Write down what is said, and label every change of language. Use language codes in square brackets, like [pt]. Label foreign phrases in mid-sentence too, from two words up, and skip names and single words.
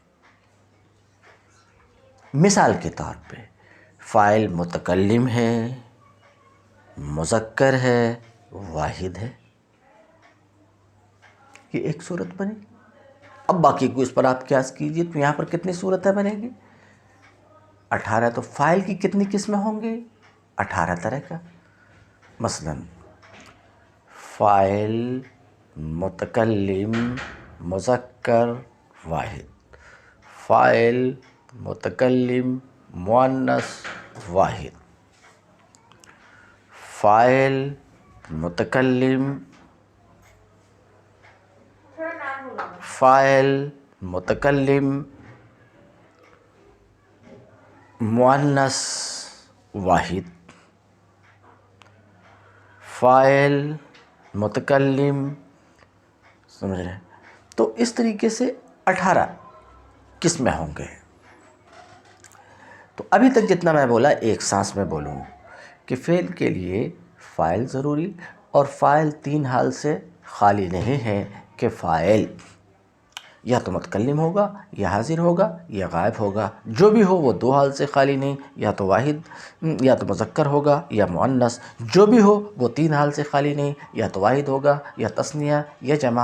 [ur] مثال کے طور پہ فاعل متکلم ہے، مذکر ہے، واحد ہے، یہ ایک صورت بنی۔ اب باقی کو اس پر آپ قیاس کیجئے تو یہاں پر کتنی صورتیں بنیں گی؟ 18۔ تو فاعل کی کتنی قسمیں ہوں گی؟ 18 طرح کا۔ مثلا فاعل متکلم مذکر واحد، فاعل متکلم مؤنث واحد، فاعل متکلم مؤنث واحد، فاعل متکلم، سمجھ رہے ہیں؟ تو اس طریقے سے 18 قسمیں ہوں گے۔ تو ابھی تک جتنا میں بولا ایک سانس میں بولوں کہ فعل کے لیے فاعل ضروری، اور فاعل 3 حال سے خالی نہیں ہے کہ فاعل یا تو متکلم ہوگا یا حاضر ہوگا یا غائب ہوگا، جو بھی ہو وہ دو حال سے خالی نہیں، یا تو واحد یا تو مذکر ہوگا یا مؤنث، جو بھی ہو وہ تین حال سے خالی نہیں، یا تو واحد ہوگا یا تثنیہ یا جمع۔